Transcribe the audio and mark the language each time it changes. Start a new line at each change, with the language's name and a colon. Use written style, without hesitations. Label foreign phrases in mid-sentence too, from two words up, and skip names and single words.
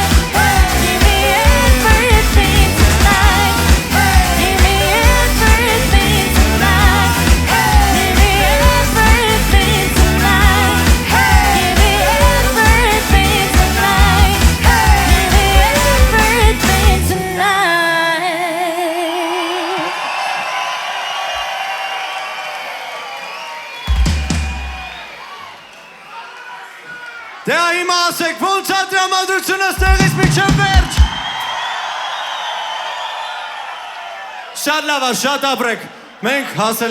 English: Give me everything tonight. Give me everything tonight. Give me everything tonight. Give me everything tonight. Give me everything tonight.
Armenian: Դե հիմա ասեք, ոնց է տրամադրությունը ստեղից միջև վերջ։ Շատ լավ է, շատ ապրեք։ Մենք հասել